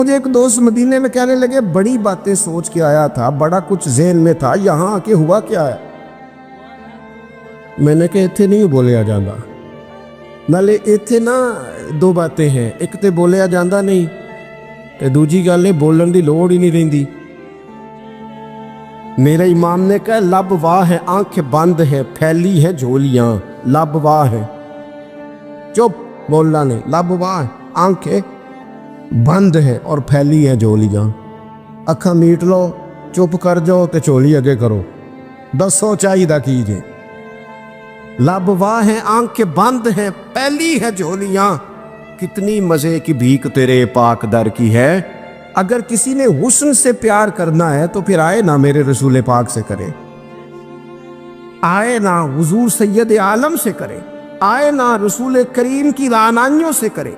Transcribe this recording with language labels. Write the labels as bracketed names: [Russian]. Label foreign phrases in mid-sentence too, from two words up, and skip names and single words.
[Urdu] مجھے ایک دوست مدینے میں کہنے لگے بڑی باتیں سوچ کے آیا تھا، بڑا کچھ ذہن میں تھا، یہاں آ کے ہوا کیا ہے؟ میں نے کہا [Punjabi] اتنے نہیں بولیا جاندہ، نالے اتنے نا [Urdu] دو باتیں ہیں، [Punjabi] ایک تے بولیا جاندہ نہیں تے دوجی گل ہے بولن دی لوڑ ہی نہیں رہندی۔ [Urdu] میرے امام نے کہا لب واہ ہے آنکھیں بند ہے پھیلی ہے جھولیاں، لب واہ ہے، چپ بولنا نہیں، لب واہ آنکھیں بند ہے اور پھیلی ہے جھولیاں، [Punjabi] اکھاں میٹ لو چپ کر جاؤ تے چولی اگے کرو، دسو چاہیے کیجئے۔ [Urdu] لب واہ ہے آنکھیں بند ہے پھیلی ہے جھولیاں، کتنی مزے کی بھیک تیرے پاک در کی ہے۔ اگر کسی نے حسن سے پیار کرنا ہے تو پھر آئے نا میرے رسول پاک سے کرے، آئے نا حضور سید عالم سے کرے، آئے نا رسول کریم کی رعنائیوں سے کرے۔